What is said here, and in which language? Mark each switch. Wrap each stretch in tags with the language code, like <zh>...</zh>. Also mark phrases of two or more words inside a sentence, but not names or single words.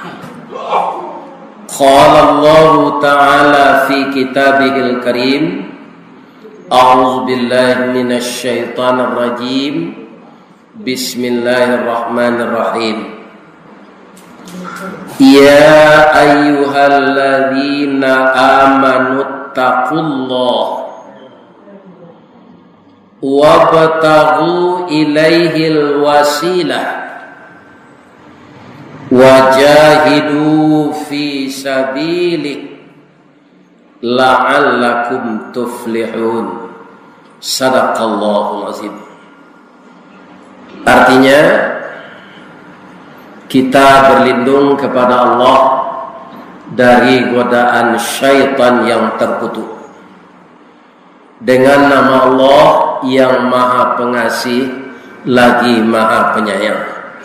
<ar>قال الله تعالى في كتابه الكريم، أعوذ بالله من الشيطان الرجيم، بسم الله الرحمن الرحيم. يا أيها الذين آمنوا اتقوا الله وابتغوا إليه الوسيلة وجاهدوا في سبيله لعلكم تفلحون. صدق الله العظيم.</ar> <id>Artinya, kita berlindung kepada Allah dari godaan syaitan yang terkutuk dengan nama Allah yang Maha Pengasih lagi Maha Penyayang.</id>